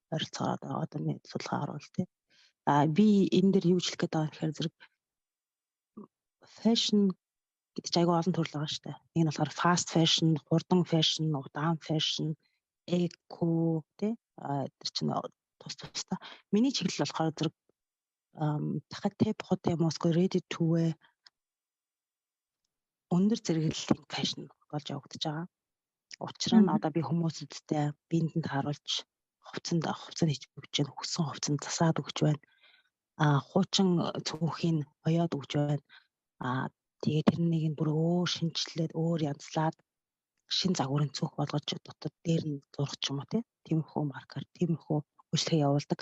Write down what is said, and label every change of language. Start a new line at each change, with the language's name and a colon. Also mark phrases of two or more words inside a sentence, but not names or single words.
Mongolian: Ойролцоогоор одоо нэг судалгаагаар бол тий. Би энэ дээр юу хэлэх гээд байгаа гэхээр зэрэг фэшн гэдэг чинь аягүй олон төрөл байгаа шүү дээ. Нэг нь болохоор
English: fast fashion,
Mongolian: хурдан fashion, удаан fashion, эко тий. Тэр чинь тусдаа. Миний чиглэл болохоор зэрэг дахиад
French: prêt à porter
English: ready to wear
Mongolian: өндөр зэрэглэлийн фэшн болж явагдаж байгаа. Учир нь одоо би хүмүүсүүдтэй биендэнд харуулж хувцанд хийж өгч байна. Хүссэн хувцанд засаад өгч байна. Хуучин цүнхийн оёод өгч байна. Тэгээд тэрнийг нь бүр өөр шинжилээд өөр янзлаад шин загварын цүнх болгож дотор дээр нь зурх ч юм уу тиймэрхүү маркер, тиймэрхүү үйлчлэгээ явуулдаг.